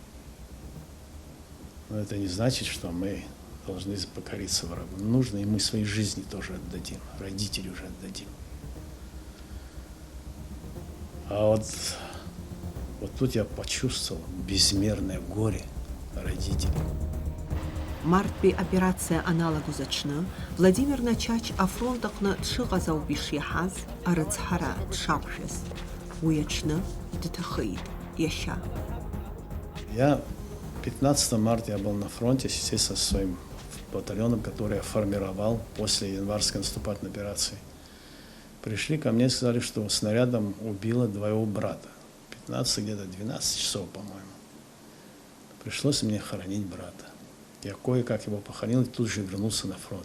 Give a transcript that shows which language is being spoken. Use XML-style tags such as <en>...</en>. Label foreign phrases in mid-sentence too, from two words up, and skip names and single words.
<ru>Но это не значит, что мы должны покориться врагу. Нужно, и мы своей жизни тоже отдадим, родители уже отдадим. А вот тут я почувствовал безмерное горе родителей.</ru> <ab>Марттәи операция аналаго заҽны Владимир Начач афронт аҟны дшыҟаз ауп ишиаҳаз арыцҳара дшақәшәаз. Уи аҽны дҭахеит иашьа.</ab> <ru>Я 15 марта я был на фронте, естественно, со своим батальоном, который я формировал после январской наступательной операции. Пришли ко мне и сказали, что снарядом убило двоего брата. 15, где-то 12 часов, по-моему. Пришлось мне хоронить брата. Я кое-как его похоронил и тут же вернулся на фронт.</ru>